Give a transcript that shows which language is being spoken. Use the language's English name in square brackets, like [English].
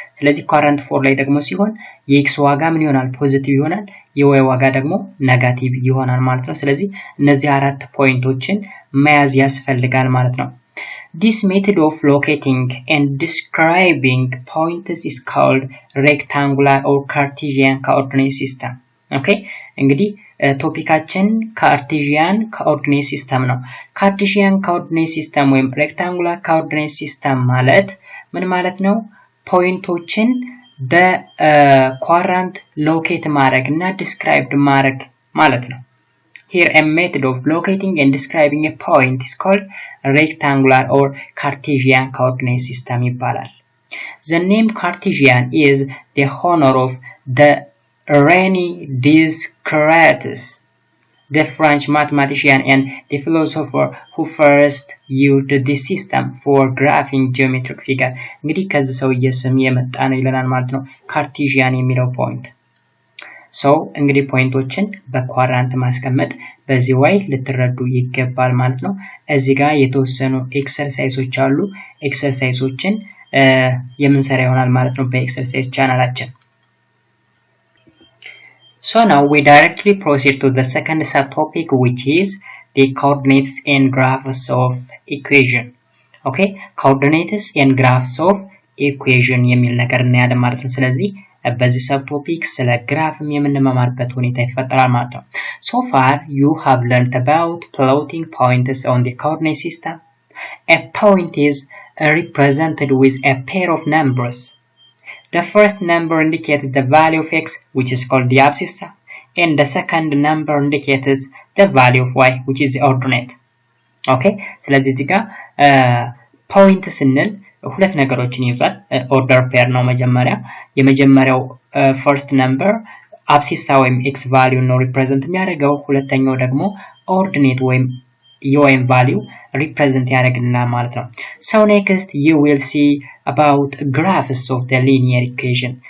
[Amharic] ስለዚህ ኳድራንት 4 ላይ ደግሞ ሲሆን የኤክስ ዋጋ ምን ይሆናል ፖዚቲቭ ይሆናል የዋይ ዋጋ ደግሞ ኔጋቲቭ ይሆናል ማለት ነው። ስለዚህ እነዚህ አራት ፖይንቶችን መያዝ ያስፈልጋል ማለት ነው። [English] This method of locating and describing points is called rectangular or Cartesian coordinate system. [Amharic] Okay እንግዲህ ቶፒካችን ካርቴዥያን ኮኦርዲኔት ሲስተም ነው። ካርቴዥያን ኮኦርዲኔት ሲስተም ወይም ሬክታንጉላር ኮኦርዲኔት ሲስተም ማለት ምን ማለት ነው? ፖይንቶችን በኳድራንት ሎኬት ማድረግ እና ዲስክራይብድ ማድረግ ማለት ነው። [English] Here a method of locating and describing a point is called rectangular or Cartesian coordinate system [Amharic] ይባላል። [English] The name Cartesian is the honor of the René Descartes, the French mathematician and the philosopher who first used this system for graphing geometric figure. [Amharic] እንግዲህ ከዚህ ሰውዬ ስም የመጣ ነው ይለናል ማለት ነው ካርቴዥያን የሚለው ፖይንት። ሶ እንግዲህ ፖይንቶችን በኳድራንት ማስቀመጥ በዚህ ወይ ልትረዱ ይገባል ማለት ነው። እዚህ ጋር የተወሰኑ ኤክሰርሳይሶች አሉ። ኤክሰርሳይሶችን የምንሰራ ይሆናል ማለት ነው በኤክሰርሳይዝ ቻናላችን። [English] So now we directly proceed to the second subtopic, which is the coordinates and graphs of equation. [Amharic] Okay, coordinates and graphs of equation የሚል ነገር እናያለን ማለት ነው። ስለዚህ በዚህ subtopic ስለ ግራፍም የምንማማርበት ሁኔታ ይፈጠራል ማለት ነው። [English] So far you have learned about plotting points on the coordinate system. A point is represented with a pair of numbers. The first number indicates the value of x, which is called the abscissa, and the second number indicates the value of y, which is the ordinate. [Amharic] Okay, ስለዚህ እዚህ ጋር ፖይንት ስንል ሁለት ነገሮችን ይዟል። ኦርደር ፔር ነው መጀመሪያ። የመጀመሪያው ፈርስት ነምበር አብሲሳ ወይም ኤክስ ቫልዩ ነው ሪፕሬዘንት የሚያደርገው። ሁለተኛው ደግሞ ኦርዲኔት ወይም የዋይን ቫልዩ represent ያደርግልናል ማለት ነው። [English] So next you will see about graphs of the linear equation.